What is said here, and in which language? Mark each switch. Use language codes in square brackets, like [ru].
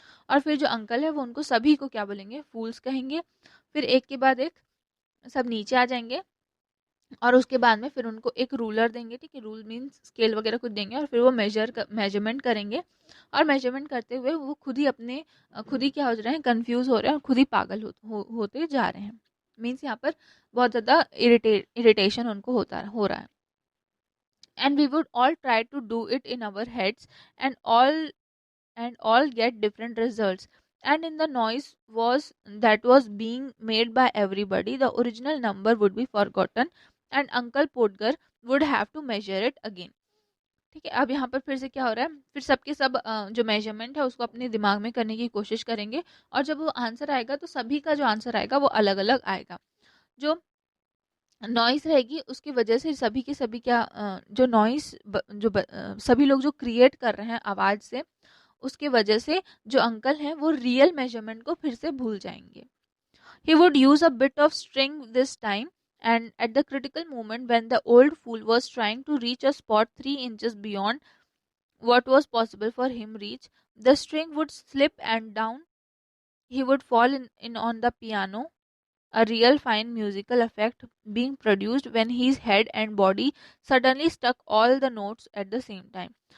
[hi] और फिर जो अंकल है वो उनको सभी को क्या बोलेंगे, फूल्स कहेंगे। फिर एक के बाद एक सब नीचे आ जाएंगे और उसके बाद में फिर उनको एक रूलर देंगे, ठीक है, रूल मीन्स स्केल वगैरह कुछ देंगे, और फिर वो मेजरमेंट करेंगे। और मेजरमेंट करते हुए वो खुद ही अपने खुद ही क्या हो रहे हैं, कंफ्यूज हो रहे हैं और खुद ही पागल होते जा रहे हैं। मीन्स यहाँ पर बहुत ज़्यादा इरिटेशन उनको हो रहा है। [en] And we would all try to do it in our heads and all get different results, and in the noise that was being made by everybody, the original number would be forgotten and Uncle Podgar would have to measure it again। [hi] ठीक है, अब यहाँ पर फिर से क्या हो रहा है, फिर सबके सब जो मेजरमेंट है उसको अपने दिमाग में करने की कोशिश करेंगे, और जब वो आंसर आएगा तो सभी का जो आंसर आएगा वो अलग अलग आएगा। जो नॉइस रहेगी उसकी वजह से सभी के सभी क्या जो नॉइस सभी लोग जो क्रिएट कर रहे हैं आवाज़ से, उसके वजह से जो अंकल हैं वो रियल मेजरमेंट को फिर से भूल जाएंगे। [en] He would use a bit of string this time, and at the critical moment when the old fool was trying to reach a spot 3 inches beyond what was possible for him reach, the string would slip and down. He would fall in on the piano, a real fine musical effect being produced when his head and body suddenly struck all the notes at the same time.